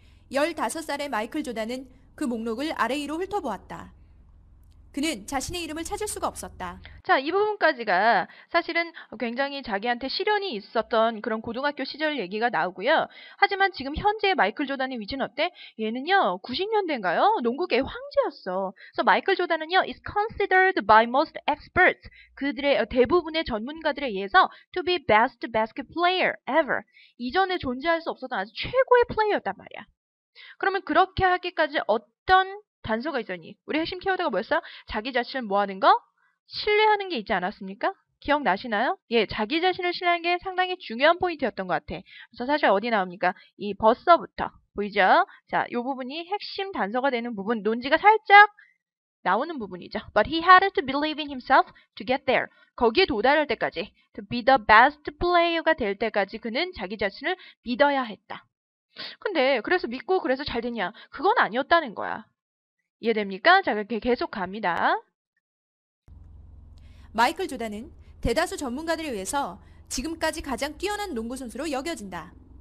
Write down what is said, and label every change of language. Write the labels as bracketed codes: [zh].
[ko] 15살의 마이클 조단은 그 목록을 아래 위로 훑어보았다. 그는 자신의 이름을 찾을 수가 없었다. 자, 이 부분까지가 사실은 굉장히 자기한테 시련이 있었던 그런 고등학교 시절 얘기가 나오고요. 하지만 지금 현재 마이클 조단의 위치는 어때? 얘는요, 90년대인가요? 농구계의 황제였어. 그래서 마이클 조단은요, [en] is considered by most experts. [ko] 그들의 대부분의 전문가들에 의해서 [en] to be best basket player ever. [ko] 이전에 존재할 수 없었던 아주 최고의 플레이어였단 말이야. 그러면 그렇게 하기까지 어떤 단서가 있었니? 우리 핵심 키워드가 뭐였어? 자기 자신을 뭐 하는 거? 신뢰하는 게 있지 않았습니까? 기억나시나요? 예, 자기 자신을 신뢰하는 게 상당히 중요한 포인트였던 것 같아. 그래서 사실 어디 나옵니까? 이 버서부터. 보이죠? 자, 이 부분이 핵심 단서가 되는 부분, 논지가 살짝 나오는 부분이죠. [en] But he had to believe in himself to get there. [ko] 거기에 도달할 때까지, [en] to be the best player [ko] 가 될 때까지 그는 자기 자신을 믿어야 했다. 근데 그래서 믿고 그래서 잘 됐냐? 그건 아니었다는 거야. 이해됩니까? 자, 이렇게 계속 갑니다. 마이클 조단은 대다수 전문가들에 의해서 지금까지 가장 뛰어난 농구 선수로 여겨진다.